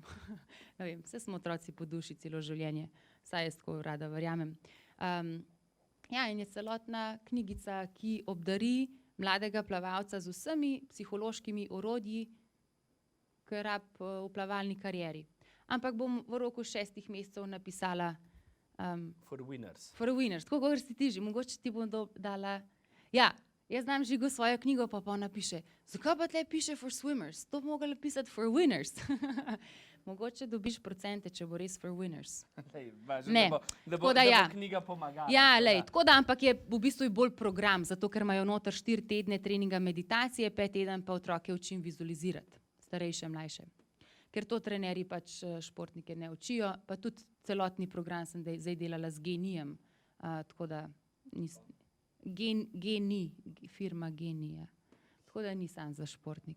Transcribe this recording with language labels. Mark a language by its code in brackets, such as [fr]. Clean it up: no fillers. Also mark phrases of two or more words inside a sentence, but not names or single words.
[sl] Ne vem, vse smo otroci po duši celo življenje. Saj jaz tako rada verjamem. Ja, in je celotna knjigica, ki obdari mladega plavalca z vsemi psihološkimi orodji, ki je rab v plavalni karieri. Ampak bom v roku 6 mesecev napisala [en] For winners. For winners, [sl] tako kot si ti že, mogoče ti bom dala. Ja, jaz znam Žigo svojo knjigo, pa napiše, zakaj pa tle piše [en] for swimmers? [sl] To bi mogla pisati [en] for winners. [sl] Mogoče dobiš procente, če bo res [en] for winners. [sl] Lej, važno, Ne, da tako da ja. bo knjiga pomagala. Ja, tako lej, da. tako da, ampak je v bistvu bolj program, zato ker imajo noter 4 tedne treninga meditacije, 5 teden pa otroke učim vizualizirati, starejše, mlajše. Ker to trenerji pač športnike ne učijo, pa tudi celotni program sem zdaj delala z Genijem, tako da Geni, firma Genija, tako da ni sam za športnike.